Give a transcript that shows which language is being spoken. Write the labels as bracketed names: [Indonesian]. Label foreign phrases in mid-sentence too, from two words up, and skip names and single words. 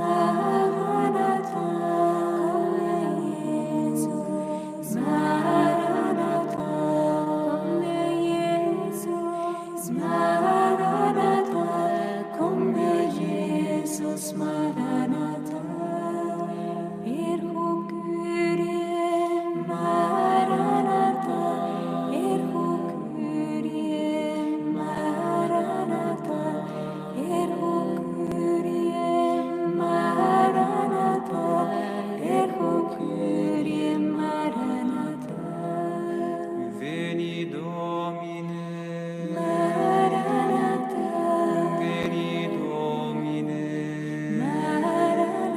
[English] Maranatha. Come, Jesus. Maranatha. Come, Jesus. Maranatha. Come, Jesus. Maranatha. [Latin] Ergo Kyrie, Maranatha. Ergo Kyrie, Maranatha. Ergo Kyrie, Maranatha. Ergo Kyrie, Maranatha. Veni, Domine. Maranatha. Veni, Domine. Maranatha.